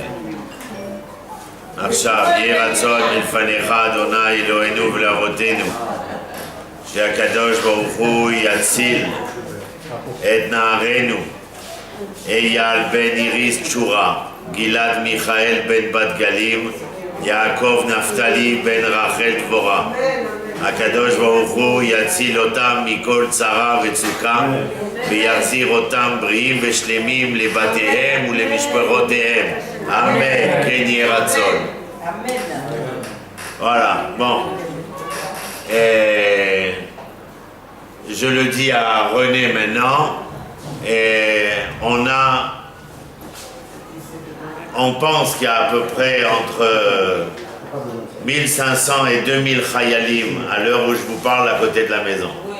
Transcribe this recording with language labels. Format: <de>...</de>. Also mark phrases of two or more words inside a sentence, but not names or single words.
<he>עכשיו, יהי רצון מלפניך, אדוני אלוהינו ולאבותינו, שהקדוש ברוך הוא יציל את נערינו, אייל בן איריס תשורה, גלעד מיכאל בן בת גלים, יעקב נפתלי בן רחל דבורה. הקדוש ברוך הוא יציל אותם מכל צרה וצוקה ויחזיר אותם בריאים ושלמים לבתיהם ולמשפחותיהם. אמן. כן יהיה רצון.</he> <fr>Voilà, bon. Je le dis à René maintenant. On pense qu'il y a à peu près entre 1500 et 2000 chayalim à l'heure où je vous parle à côté de la maison.</fr>